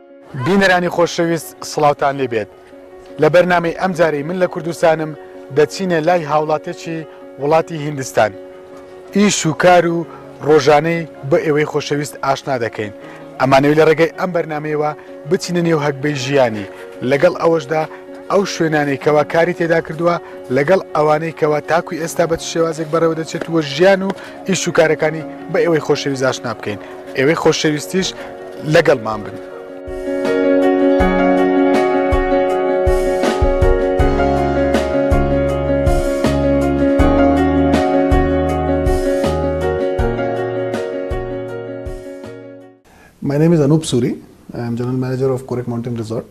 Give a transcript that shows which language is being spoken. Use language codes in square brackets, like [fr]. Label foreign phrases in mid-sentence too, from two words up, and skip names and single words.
[ckb] بینەرانی خۆشەویست سڵاوتان لێبێت لە بەرنامەی ئەم جارەی من لە کوردستانم دەچینە لای هاوڵاتێکی وڵاتی هیندستان ئیش و کار و ڕۆژانەی بە ئێوەی خۆشەویست ئاشنا دەکەین ئەمانەوەی لە ڕێگەی ئەم بەرنامەیەوە بچینە نێو هەکبەی ژیانی لەگەڵ ئەوەشدا ئەو شوێنانەی کەوا کاری تێدا کردووە لەگەڵ ئەوانەی کەوا تاکوی ئێستا بە شێوازێک بەڕێوە دەچێتوە ژیان و ئیش و کارەکانی بە ئێوەی خۆشەویست ئاشنا بکەین ئێوەی خۆشەویستیش لەگەڵمان بن. [en] My name is Anoop Suri. I am General Manager of Korek Mountain Resort.